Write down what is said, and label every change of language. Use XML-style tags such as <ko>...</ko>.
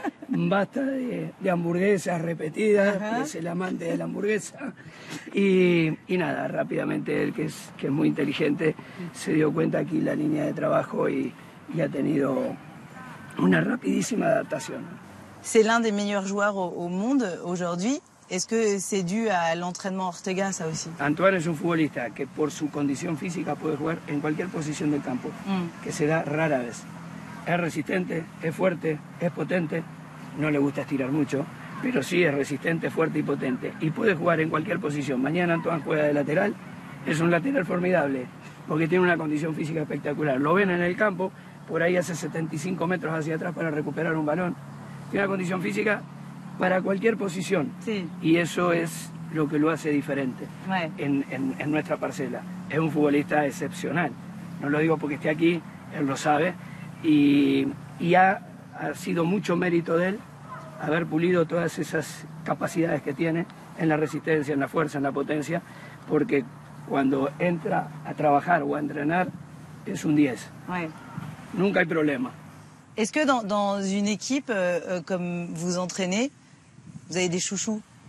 <es>basta de hamburguesas repetidas, es el amante de la hamburguesa. Y nada, rápidamente él, que es muy inteligente, se dio cuenta aquí la línea de trabajo y ha tenido una rapidísima adaptación.</es> <fr>C'est l'un des meilleurs joueurs au monde aujourd'hui. Est-ce que c'est dû à l'entraînement Ortega, ça aussi?</fr> <es>Antoine es un futbolista que por su condición física puede jugar en cualquier posición del campo, que se da rara vez. Es resistente, es fuerte, es potente, no le gusta estirar mucho, pero sí es resistente, fuerte y potente. Y puede jugar en cualquier posición. Mañana Antoine juega de lateral, es un lateral formidable, porque tiene una condición física espectacular. Lo ven en el campo, por ahí hace 75 metros hacia atrás para recuperar un balón. Tiene una condición física para cualquier posición. Sí. Y eso es lo que lo hace diferente en nuestra parcela. Es un futbolista excepcional. No lo digo porque esté aquí, él lo sabe. Y ha sido mucho mérito de él haber pulido todas esas capacidades que tiene en la resistencia, en la fuerza, en la potencia, porque cuando entra a trabajar o a entrenar es un 10. Nunca hay problema.</es> <fr>Est-ce que dans une équipe comme vous entraînez, vous avez des chouchous?</fr>